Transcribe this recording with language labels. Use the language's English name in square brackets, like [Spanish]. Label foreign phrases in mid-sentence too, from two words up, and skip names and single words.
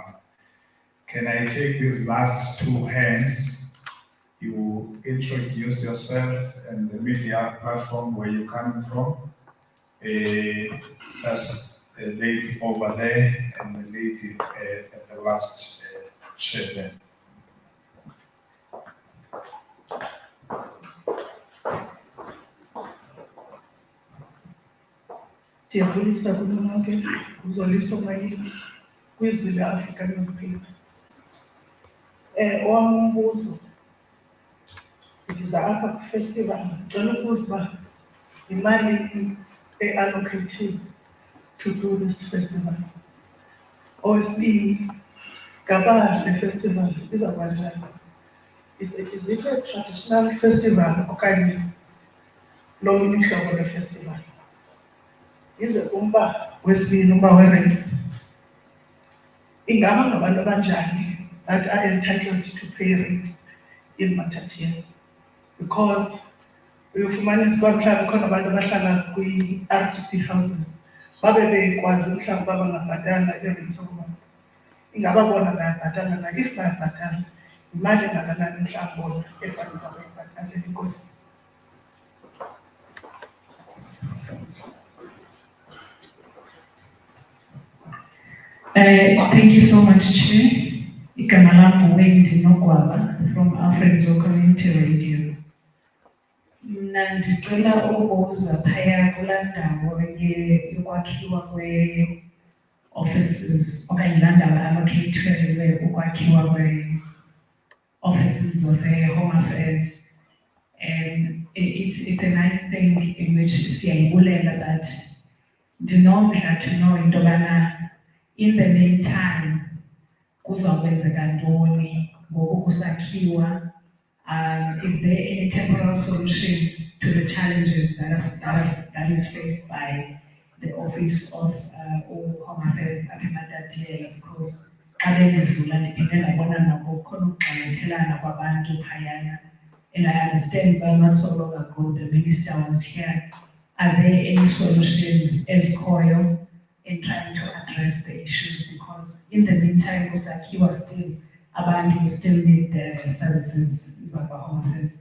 [English] Can I take these last 2 hands? You introduce yourself and the media platform where you're coming from. That's the lady over there and the lady at the last chair there. [Xhosa] Ndiyabulisa kulo nonke uzoliswa mayini kwizwi le-Africa Newspaper. Owam umbuzo, ndiza apha kwifestival, ndicela ukubuza uba yimali e- [English] allocated to do this festival. [Xhosa] Okwesibini, ngaba le festival izawubanjani? [English] Is it a traditional festival [Xhosa] okanye lolunye uhlobo lwe-festival? Ize umba wesibini, umba we-rates, ingaba ngabantu abanjani [English] that are entitled to pay rates [Xhosa] in Matatiele? Because uyofumanisa uba mhlawumbi khona abantu abahlala kwi-RDP houses babe bekwazi mhlawumbi uba bangabhatala i-rates zokuba ingaba bona bayabhatala na, if bayabhatala imali engakanani mhlawumbi bona efanele uba bayibhatale? Enkosi. [English] Thank you so much, Chair. [Xhosa] Igama lam Wendy Nogwaba [English] from our [Xhosa] Friends of Community Radio. Mna ndicela ukubuza phaya kulaa ndawo yokwakhiwa kwe-offices okanye laa ndawo allocated ukwakhiwa kwe-offices zase-Home Affairs. [English] And it's a nice thing in which siyayibulela, but ndinomdla to know [Xhosa] into yobana [English] in the meantime, [Xhosa] kuzawukwenzeka ntoni ngoku kusakhiwa? [English] Is there any temporal solutions to the challenges that is faced by the Office of Home Affairs at Matatiele? [Xhosa] Because xa bendidlula ndiphinde ndabona noko kukhona ukugxalathelana kwabantu phayana. [English] And I understand but not so long ago the minister was here. Are there any solutions as COIO in trying to address the issues? Because in the meantime, Usakiwa still, abantu will still need the services of our Home Affairs.